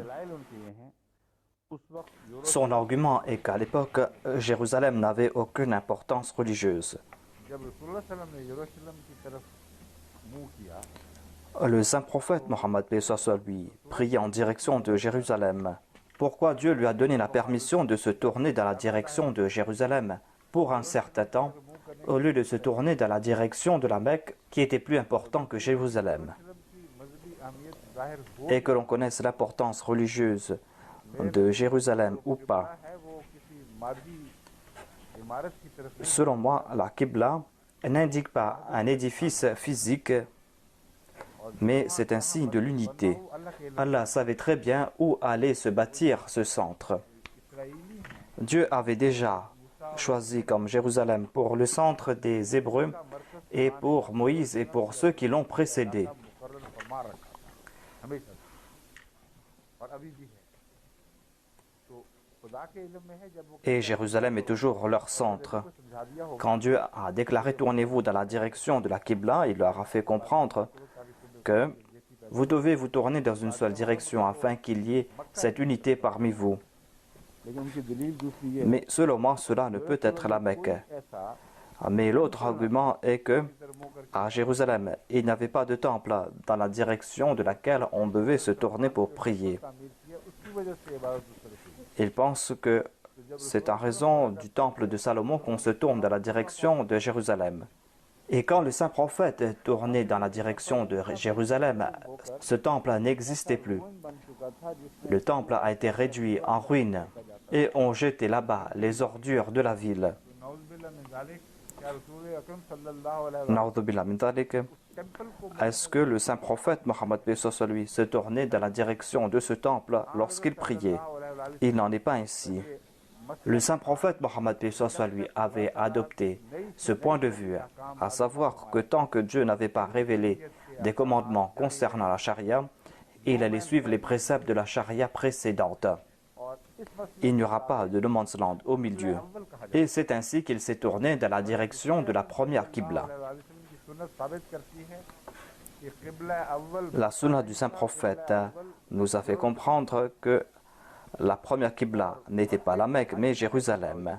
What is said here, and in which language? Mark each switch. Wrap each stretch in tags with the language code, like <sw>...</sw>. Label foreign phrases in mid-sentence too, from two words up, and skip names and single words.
<ur>دلائل ان کے یہ ہیں۔ اس وقت یورپ</ur> <fr>Son argument est qu'à l'époque, Jérusalem n'avait aucune importance religieuse.</fr> <ur>جب رسول اللہ صلی اللہ علیہ وسلم نے یروشلم کی طرف منہ کیا,</ur> <fr>Le saint prophète Mohammed paix soit lui priait en direction de Jérusalem. Pourquoi Dieu lui a donné la permission de se tourner dans la direction de Jérusalem pour un certain temps, au lieu de se tourner dans la direction de la Mecque, qui était plus important que Jérusalem?</fr> <ur>مذہبی اہمیت ظاہر ہو</ur> <fr>Et que l'on connaisse l'importance religieuse de Jérusalem ou pas.</fr> <ur>ہے، وہ کسی مادی عمارت کی طرف نہیں,</ur> <fr>Selon moi, la Qibla n'indique pas un édifice physique, mais c'est un signe de l'unité.</fr> <ur>وہ اللہ کے</ur> <fr>Allah savait très bien où allait se bâtir ce centre.</fr> <ur>اسرائیلی ہیں.</ur> <fr>Dieu avait déjà choisi comme Jérusalem pour le centre des Hébreux et pour Moïse et pour ceux qui l'ont précédé.</fr> <ur>مقرر فرما رکھا تھا ہمیشہ سے، اور ابھی بھی ہے. تو خدا کے علم میں ہے، جب وہ</ur> <fr>Et Jérusalem est toujours leur centre.</fr> <ur>کو سمجھا دیا ہوگا</ur> <fr>Quand Dieu a déclaré tournez-vous dans la direction de la Qibla, il leur a fait comprendre que vous devez vous tourner dans une seule direction afin qu'il y ait cette unité parmi vous.</fr> <ur>لیکن ان کی دلیل دوسری یہ ہے,</ur> <fr>Mais selon moi, cela ne peut être la Mecque.</fr> <ur>ऐसा</ur> <fr>Mais l'autre argument est que</fr> <ur>ادھر منہ کرکے</ur> <fr>à Jérusalem, il n'y avait pas de temple dans la direction de laquelle on devait se tourner pour prier.</fr> <ur>تعمیر کیا، اس کی وجہ سے عبادت اس طرح سے.</ur> <fr>Ils pensent que c'est en raison du temple de Salomon qu'on se tourne dans la direction de Jérusalem. Et quand le saint prophète est tourné dans la direction de Jérusalem, ce temple n'existait plus.</fr> <ur>بن چکا تھا جس میں</ur> <fr>Le temple a été réduit en ruine et on jetait là-bas les ordures de la ville.</fr> <ar>نعوذ بالله من ذلك,</ar> <ur>کیا رسول اکرم صلی اللہ علیہ وسلم</ur> <ar>نعوذ بالله من ذلك.</ar> <ur>ٹیمپل کو</ur> <fr>Est-ce que le saint prophète Mohammed paix soit sur lui se tournait dans la direction de ce temple lorsqu'il priait? Il n'en est pas ainsi. Le saint prophète Mohammed paix soit sur lui avait adopté ce point de vue, à savoir que tant que Dieu n'avait pas révélé des commandements concernant la charia, il allait suivre les préceptes de la charia précédente.</fr> <ur>और</ur> <fr>Il n'y aura pas de</fr> <en>no man's land</en> <fr>au milieu. Et c'est ainsi qu'il s'est tourné dans la direction de la première Qibla. La sunna du saint prophète nous a fait comprendre que la première Qibla n'était pas la Mecque, mais Jérusalem.</fr>